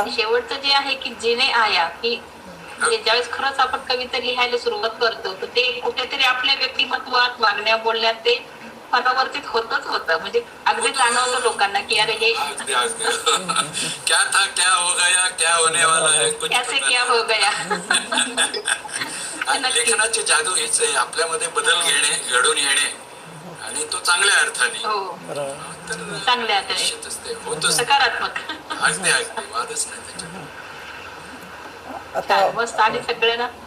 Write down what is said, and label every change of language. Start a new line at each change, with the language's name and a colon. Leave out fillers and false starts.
Marathi: आणि शेवटचं जे आहे की जिने आया की म्हणजे ज्यावेळेस खरंच आपण कविता लिहायला सुरुवात करतो तर ते कुठेतरी आपल्या व्यक्तिमत्वात वागण्या बोलण्यात ते परावर्तित होतच होतं. म्हणजे अगदी जाणवतं लोकांना की अरे हे
Hindi: क्या था क्या हो गया क्या होने वाला है कुछ कैसे क्या हो गया.
Marathi: आणि लेखनाची जादू हीच आहे, आपल्यामध्ये बदल घेणे, घडून येणे आणि तो चांगल्या अर्थाने. हो तर चांगल्या अर्थाने निश्चितच ते होतच. सकारात्मक. अगदी अगदी वादच नाही त्याच्यात. आता मस्त आणि सगळ्यांना